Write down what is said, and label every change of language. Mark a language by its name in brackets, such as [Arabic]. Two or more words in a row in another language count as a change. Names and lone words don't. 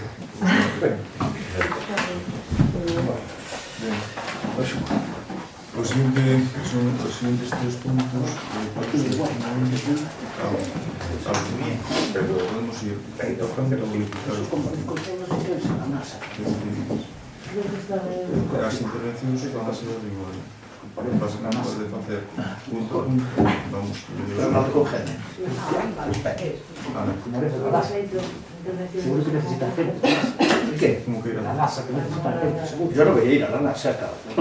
[Galician] Os seguintes 3 puntos podemos ir tocando a modificar os puntos. As intervencións van a ser igual. Básicamente de facer punto a punto, vamos [Spanish] seguro que necesitan gente. ¿Qué? ¿Cómo que ir a la NASA? Que necesitan gente, seguro. Yo no voy a ir a la NASA, claro.